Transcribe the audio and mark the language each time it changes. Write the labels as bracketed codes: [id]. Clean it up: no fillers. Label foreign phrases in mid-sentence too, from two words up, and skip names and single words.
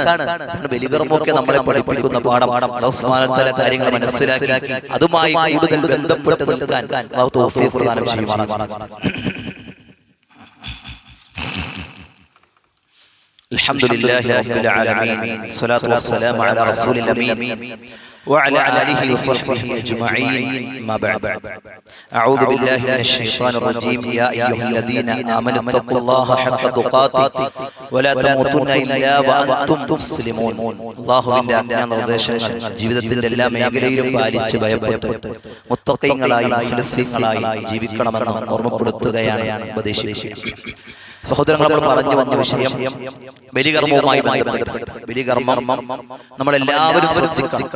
[ml] ബലികർമ്മമൊക്കെ നമ്മളെ പഠിപ്പിക്കുന്ന പാഠം. [ar] الله سبحانه وتعالى [ml] കാര്യങ്ങൾ മനസ്സിലാക്കി അതുമായി കൂടുതൽ ബന്ധപ്പെട്ട് നിൽക്കാൻ അല്ലാഹു തൗഫീഖ് പ്രദാനം ചെയ്യുമാറാകട്ടെ. [ar] الحمد لله رب العالمين والصلاة والسلام على رسول الأمين وعلى آله وصحبه أجمعين. ما بعد، أعوذ بالله من الشيطان الرجيم. يا أيها الذين آمنوا اتقوا الله حق تقاته ولا تموتن إلا وأنتم مسلمون. [ml] അല്ലാഹുവിന്റെ ആജ്ഞാനിർദ്ദേശങ്ങൾ ജീവിതത്തിന്റെ എല്ലാ മേഖലയിലും പാലിച്ച് ഭയപ്പെട്ട് മുത്തഖീങ്ങളായി മുഖ്ലിസീങ്ങളായി ജീവിക്കണമെന്ന് ഓർമ്മപ്പെടുത്തുകയാണ്, ഉപദേശിക്കുകയാണ്. സഹോദരങ്ങൾ, നമ്മൾ പറഞ്ഞു വന്ന വിഷയം ബലികർമ്മവുമായി ബന്ധപ്പെട്ട്. ബലികർമ്മം നമ്മളെല്ലാവരും ശ്രദ്ധിക്കണം.